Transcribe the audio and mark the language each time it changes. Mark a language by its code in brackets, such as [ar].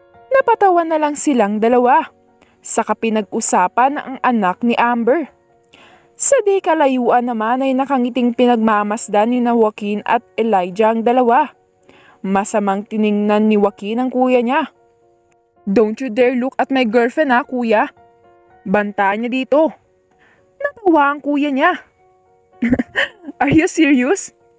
[tl] Napatawa na lang silang dalawa. Saka pinag-usapan ang anak ni Amber. Sa di kalayuan naman ay nakangiting pinagmamasdan ni Joaquin at Elijah ang dalawa. Masamang tiningnan ni Joaquin ang kuya niya. [en] Don't you dare look at my girlfriend kuya. [tl] Banta niya dito. Natawa ang kuya niya. [en] Are you serious?